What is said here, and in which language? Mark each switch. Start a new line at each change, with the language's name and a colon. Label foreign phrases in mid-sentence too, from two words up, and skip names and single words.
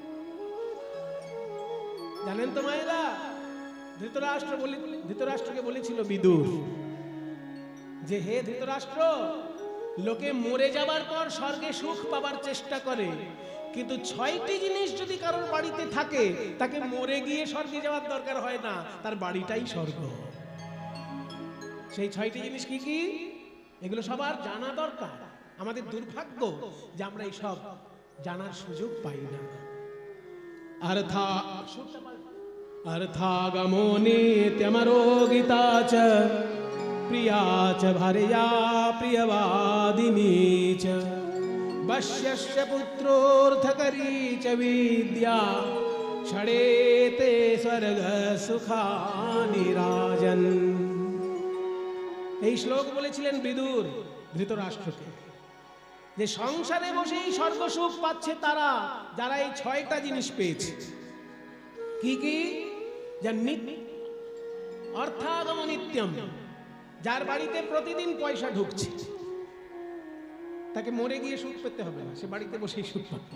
Bangla: জানেন তো মায়েরা, ধৃতরাষ্ট্রকে বলেছিল বিদুর যে, হে ধৃতরাষ্ট্র, লোকে মরে যাবার পর স্বর্গে সুখ পাবার চেষ্টা করে, কিন্তু 6টি জিনিস যদি কারোর বাড়িতে থাকে, তাকে মরে গিয়ে স্বর্গে যাওয়ার দরকার হয় না, তার বাড়িটাই স্বর্গ। সেই 6টি জিনিস কি কি? এগুলো সবার জানা দরকার। আমাদের দুর্ভাগ্য যে আমরা এই সব জানার সুযোগ পাই না।
Sanskrit: अर्थागमो नित्यमरोगिता च प्रिया च भार्या प्रियवादिनी च वश्यस्य पुत्रोऽर्थकरी च विद्या षडेते स्वर्ग सुखानि राजन्।
Bangla: এই শ্লোক বলেছিলেন বিদুর ধৃতরাষ্ট্রকে, যে সংসারে বসেই স্বর্গ সুখ পাচ্ছে তারা, যারা এই 6টা জিনিস পেয়েছে। কি কি?
Sanskrit: অর্থাগম নিত্যম,
Bangla: যার বাড়িতে প্রতিদিন পয়সা ঢুকছে, তাকে মরে গিয়ে সুখ পেতে হবে না, সে বাড়িতে বসেই সুখ পাবে।